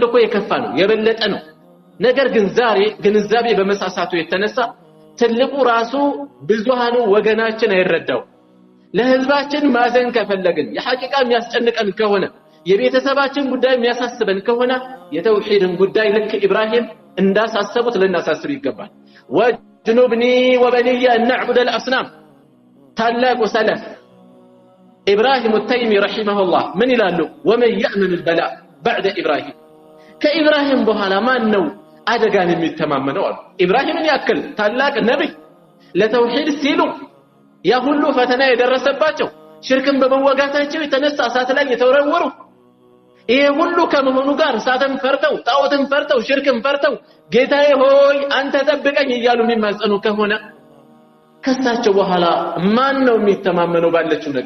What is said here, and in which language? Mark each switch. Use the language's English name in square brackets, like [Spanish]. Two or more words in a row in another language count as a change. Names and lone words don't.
[Amharic] እኮ የከፋ ነው የበለጠ ነው። ነገር ግን ዛሬ ግንዛቤ በመሳሳቱ የተነሳ ትልቁ ራሱ ብዙሃኑ ወገናችን አይረዳው። ለህዝባችን ማዘን ከፈለግን የሐቂቃ የሚያስጨንቀን ከሆነ የቤተሰባችን ጉዳይ የሚያሳስበን ከሆነ የተውሂድን ጉዳይ ልክ ኢብራሂም እንዳሳሰቡት ልናሳስብ ይገባል። [Arabic] واجنبني وبني أن نعبد الأصنام። [Amharic] ታላቁ ሰለፍ ኢብራሂም التيمي [Arabic] رحمه الله [Amharic] ምን ይላሉ? [Arabic] ومن يأمن البلاء بعد إبراهيم [Amharic] ከኢብራሂም በኋላ ማን ነው አደጋን የሚተማመነው አሉ። ኢብራሂምን ያክል ታላቅ ነብይ ለተውሂድ ሲሉ ያ ሁሉ ፈተና የደረሰባቸው ሽርክን በመወጋታቸው የተነሳ እሳት ላይ የተወረወሩ ይሄ ሁሉ ከመሆኑ ጋር እሳትን ፈርተው ጣዖትን ፈርተው ሽርክን ፈርተው ጌታዬ ሆይ አንተ ጠብቀኝ እያሉ የሚማጸኑ ከሆነ ከሳቸው በኋላ ማን ነው የሚተማመነው ባለችው ነገር?